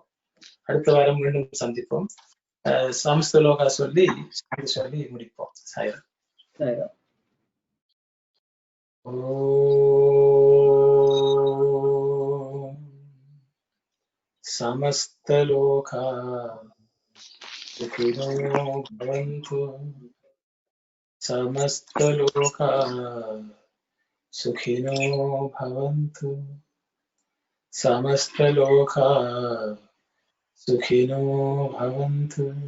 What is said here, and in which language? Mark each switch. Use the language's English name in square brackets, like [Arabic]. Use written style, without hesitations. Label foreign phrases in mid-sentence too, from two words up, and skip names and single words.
[Tamil] அடுத்த வாரம் மீண்டும் சந்திப்போம். சமஸ்தலோகா சொல்லி முடிப்போம். சாயிரம். [Sanskrit] समस्तलोका सुखिनो भवन्तु. समस्तलोका सुखिनो भवन्तु. समस्तलोका सुखिनो भवन्तु.